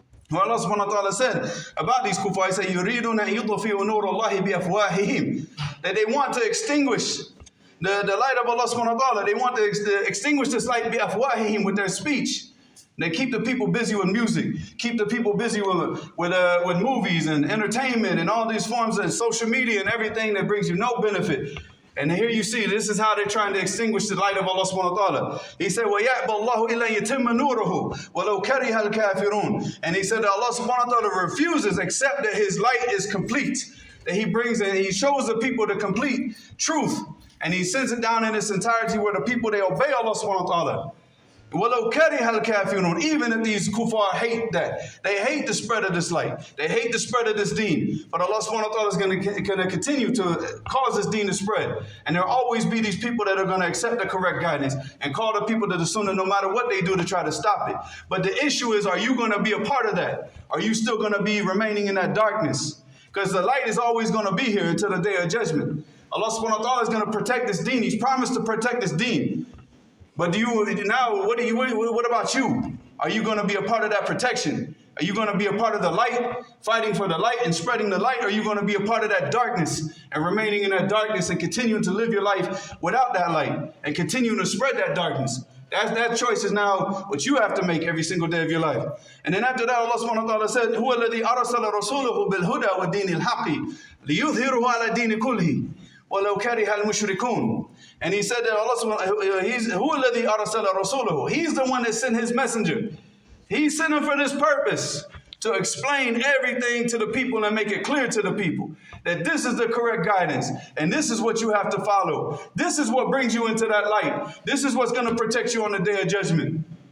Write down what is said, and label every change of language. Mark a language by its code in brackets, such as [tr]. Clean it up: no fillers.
[en] Well, Allah subhanahu wa ta'ala said about these kuffar, He said, [ar] يُرِيدُونَ أَن يُطْفِئُوا نُورَ اللَّهِ بِأَفْوَاهِهِمْ, [en] that they want to extinguish the light of Allah subhanahu wa ta'ala. They want to extinguish this light [ar] بِأَفْوَاهِهِمْ, [en] with their speech. They keep the people busy with music, keep the people busy with movies and entertainment and all these forms of social media and everything that brings you no benefit. And here you see, this is how they're trying to extinguish the light of Allah subhanahu wa ta'ala. He said, [ar] وَيَأْبَ اللَّهُ إِلَّا يَتِمَّ نُورُهُ وَلَوْ كَرِهَ الْكَافِرُونَ. [en] And he said that Allah subhanahu wa ta'ala refuses, except that His light is complete. That He brings and He shows the people the complete truth. And He sends it down in its entirety where the people, they obey Allah subhanahu wa ta'ala. [ar] وَلَوْ كَرِهَ الْكَافِرُونَ. [en] Even if these kuffar hate that, they hate the spread of this light, they hate the spread of this deen, but Allah subhanahu wa ta'ala is going to continue to cause this deen to spread. And there'll always be these people that are going to accept the correct guidance and call the people to the sunnah no matter what they do to try to stop it. But the issue is, are you going to be a part of that? Are you still going to be remaining in that darkness? Because the light is always going to be here until the day of judgment. Allah subhanahu wa ta'ala is going to protect this deen. He's promised to protect this deen. But what about you? Are you going to be a part of that protection? Are you going to be a part of the light, fighting for the light and spreading the light? Or are you going to be a part of that darkness and remaining in that darkness and continuing to live your life without that light and continuing to spread that darkness? That choice is now what you have to make every single day of your life. And then after that, Allah subhanahu wa ta'ala said, [ar] هُوَ الَّذِي أَرْسَلَ رَسُولَهُ بِالْهُدَى وَالدِّينِ الْحَقِّ لِيُظْهِرُهُ عَلَى الدِّينِ كُلِّهِ وَلَوْ كَرِهَ الْمُشْرِكُونَ. [en] And He said that Allah He's [ar] هُوَ الَّذِي أَرْسَلَ رَسُولَهُ. [en] He's the one that sent His messenger. He sent Him for this purpose, to explain everything to the people and make it clear to the people that this is the correct guidance and this is what you have to follow. This is what brings you into that light. This is what's going to protect you on the day of judgment.